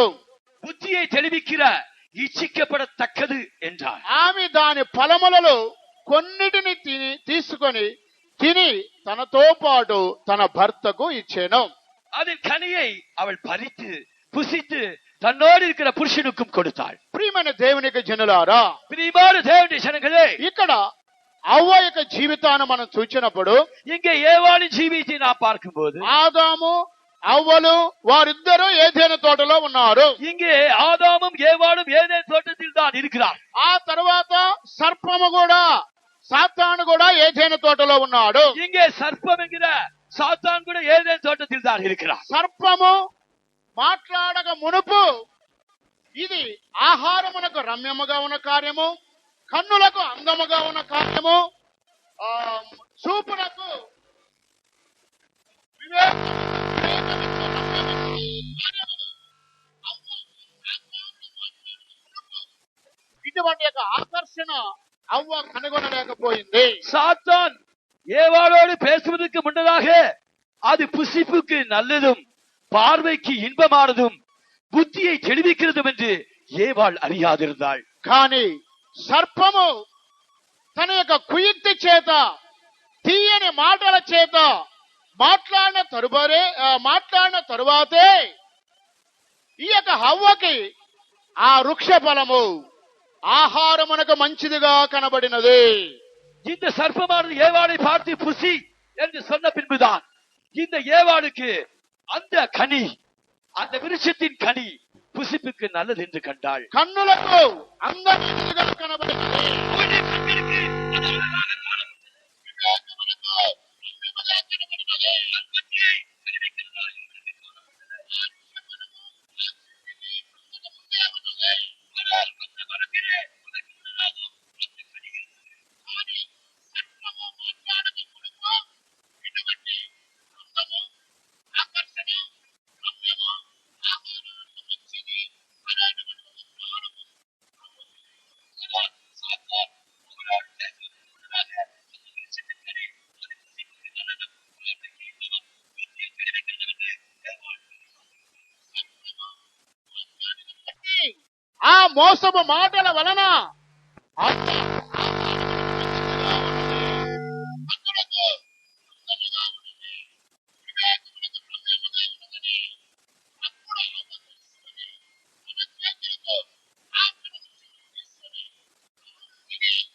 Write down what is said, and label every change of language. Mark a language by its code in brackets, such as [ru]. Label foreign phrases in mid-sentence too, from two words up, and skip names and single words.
[ta] புத்தியை தெளிவிக்கிற இச்சிக்கப்படத்தக்கது என்றார். [te] ఆమె దాని ఫలములలో కొన్నిటిని తీసుకొని తిని తనతో పాటు తన భర్తకు ఇచ్చెను. [ta] அதன் கனியை அவள் பறித்து புசித்து தன்னோடு இருக்கிற புருஷனுக்கும் கொடுத்தாள். [te] ప్రియమైన దేవునికి జనులారా, [ta] பிரியமான தேவனுடைய ஜனங்களே, [te] ఇక్కడ అవ్వ యొక్క జీవితాన్ని మనం చూచినప్పుడు [ta] இங்கே ஏவாளின் ஜீவித்தை நாம் பார்க்கும்போது [te] ఆదాము అవ్వలు వారిద్దరూ ఏదైనా తోటలో ఉన్నారు. [ta] இங்கே ஆதாமும் ஏவாளும் ஏதேன் தோட்டத்தில் தான் இருக்கிறார். [te] ఆ తర్వాత సర్పము కూడా సాతాను కూడా ఏదైనా తోటలో ఉన్నాడు. [ta] இங்கே சர்ப்பம் என்கிற சாத்தான் கூட ஏதேன் தோட்டத்தில் தான் இருக்கிறார். [te] సర్పము మాట్లాడక మునుపు ఇది ఆహారమునకు రమ్యముగా ఉన్న కార్యము, కన్నులకు అందముగా ఉన్న కార్యము, చూపునకు వివేకమిచ్చు రమ్యమిచ్చు కార్యము. ఇటువంటి యొక్క ఆకర్షణ అవ్వ కనుగొనలేకపోయింది. [ta] சாத்தான் ஏவாளோடு பேசுவதற்கு முன்னதாக அது புசிப்புக்கு நல்லதும் பார்வைக்கு இன்பமானதும் புத்தியை தெளிவிக்கிறதும் என்று ஏவாள் அறியாதிருந்தாள். [te] కానీ సర్పము తన యొక్క కుయుక్తి చేత, తీయని మాటల చేత మాట్లాడిన తరువాతే ఈ యొక్క హవ్వకి ఆ వృక్ష ఫలము ఆహారమునకు మంచిదిగా కనబడినది. [ta] இந்த சர்ப்பமானது ஏவாளை பார்த்து புசி என்று சொன்ன பின்புதான் இந்த ஏவாளுக்கு அந்த கனி, அந்த விருட்சத்தின் கனி புசிப்புக்கு நல்லது என்று கண்டாள். [te] కన్నులకు అందమైనదిగా కనబడినది. [ta] அவளுடைய கண்களுக்கு அது அழகாக காணப்பட்டது. [te] వివేకమునకు రమ్యముగా కనబడినది. [ta] புத்தியை தெளிவிக்கிறதா என்று காணப்பட்டது. ஆனால் அந்த மரத்திலே அதற்கு முன்னதாக அந்த கனி இருந்தது. [te] కానీ సర్పము మాట్లాడక మునుపు ఇటువంటి అందము, ఆకర్షణ, రమ్యము, ఆహారానికి మంచిది అనేటువంటి ఒక జ్ఞానము [ta] ஆனால் சாத்தான் அவரோடு பேசுவதற்கு முன்னதாக அந்த விருட்சத்தின் கனி அது புசிப்புக்கு நல்லதும் பார்வைக்கு இன்பமும் புத்தியை தெளிவிக்கிறது என்று ஏவாள் [te] బట్టి ఆ మోసపు మాటల వలన అవ్వ ఆహారమునకు మంచిదిగా ఉన్నది, కన్నులకు అందముగా ఉన్నది, వివేకమునకు రమ్యముగా ఉన్నదని అప్పుడు అవ్వ తెలుసుకొని తన చేతులతో ఆ ఫలము తీసుకొని ఇది